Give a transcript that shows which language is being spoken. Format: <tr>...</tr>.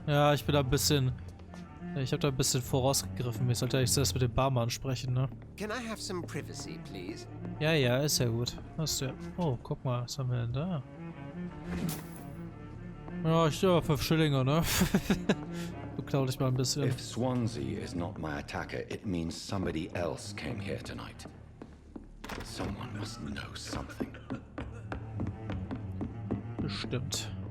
<de>Ja, ich bin da ein bisschen... Ich habe da ein bisschen vorausgegriffen. Ich sollte eigentlich zuerst mit dem Barmann sprechen, ne?</de> <en>Can I have some privacy, please?</en> <de>Ja, ja, ist ja gut. Hast du ja... Oh, guck mal, was haben wir denn da? Ja, ich stehe 5 Schillinge, ne? Beklau dich mal ein bisschen.</de> <en>If Swansea is not my attacker, it means somebody else came here tonight. Someone must know something.</en> <de>Bestimmt.</de>